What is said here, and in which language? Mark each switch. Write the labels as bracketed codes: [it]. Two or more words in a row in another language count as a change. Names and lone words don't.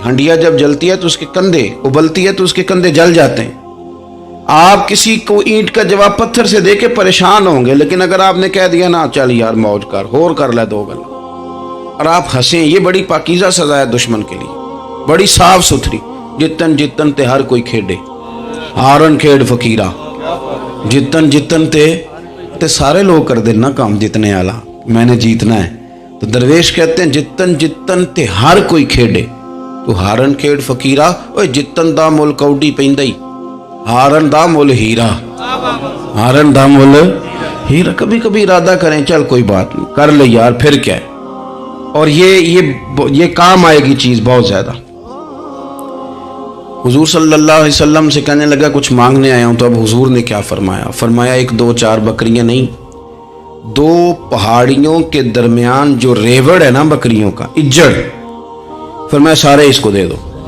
[ur] ہنڈیا جب جلتی ہے تو اس کے کندھے، ابلتی ہے تو اس کے کندھے جل جاتے ہیں۔ آپ کسی کو اینٹ کا جواب پتھر سے دے کے پریشان ہوں گے، لیکن اگر آپ نے کہہ دیا نا چل یار موج کر، [pa] ہور کر لے دو گل، [ur] اور آپ ہنسیں، یہ بڑی پاکیزہ سزا ہے دشمن کے لیے، بڑی صاف ستھری۔ [pa] جتن جتن تے ہر کوئی کھیڈے، ہارن کھیڈ فقیرہ، جتن جتن تے سارے لوگ کر دینا کام جتنے آلہ، [ur] میں نے جیتنا ہے۔ تو درویش کہتے ہیں [pa] جتن جتن تے ہر کوئی کھیڈے، تو ہارن کھیڈ فقیرہ، اوے جتن دا مول کوڈی پیندائی، ہارن دا مول ہیرا، ہارن دا مول ہیرا۔ [ur] کبھی کبھی ارادہ کریں چل کوئی بات نہیں، کر لے یار، پھر کیا ہے۔ اور یہ کام آئے گی چیز بہت زیادہ۔ حضور صلی اللہ علیہ وسلم سے کہنے لگا کچھ مانگنے آیا ہوں، تو اب حضور نے کیا فرمایا؟ فرمایا ایک دو چار بکریاں نہیں، دو پہاڑیوں کے درمیان جو ریوڑ ہے نا بکریوں کا، اجڑ، فرمایا سارے اس کو دے دو۔